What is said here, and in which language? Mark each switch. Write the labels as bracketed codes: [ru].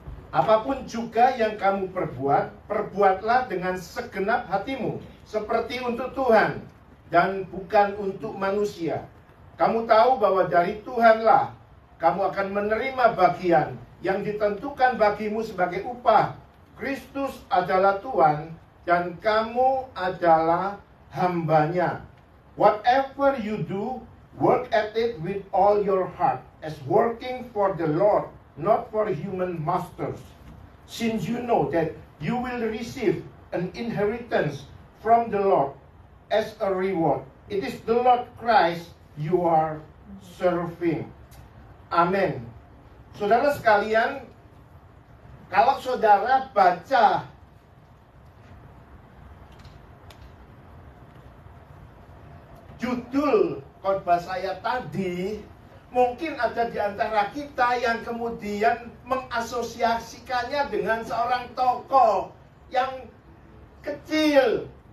[id] Apapun juga yang kamu perbuat, perbuatlah dengan segenap hatimu, seperti untuk Tuhan dan bukan untuk manusia. Kamu tahu bahwa dari Tuhanlah kamu akan menerima bagian yang ditentukan bagimu sebagai upah. Kristus adalah Tuhan dan kamu adalah hambanya. [en] Whatever you do, work at it with all your heart, as working for the Lord, not for human masters, since you know that you will receive an inheritance from the Lord as a reward. It is the Lord Christ you are serving. [id] Amin. Saudara sekalian, kalau saudara baca judul khotbah saya tadi, mungkin ada di antara kita yang kemudian mengasosiasikannya dengan seorang tokoh yang kecil.